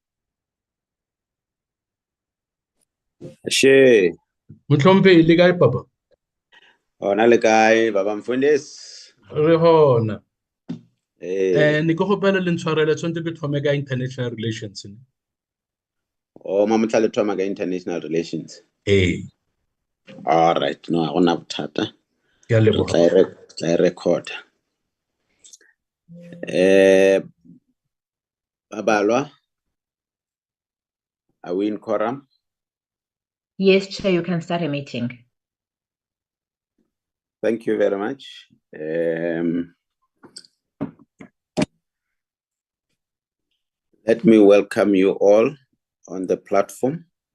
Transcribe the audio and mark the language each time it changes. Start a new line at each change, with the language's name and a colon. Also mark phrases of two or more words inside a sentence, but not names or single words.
Northern Sotho: She, Mhlompe le kae papa? hona le kae baba Mfundisi? Re hona. Eh, Ni go gopela le ntshwarele tshwantse ke thome ka
English: international relations.
Northern Sotho: o mamohla le thoma ka
English: international relations. All right, no,
Northern Sotho: ha gona bothata. Ke a Re leboga. tla e record.
English: Babalwa, are we in quorum? Yes, Chair, you can start a meeting. Thank you very much. Let me welcome you all on the platform.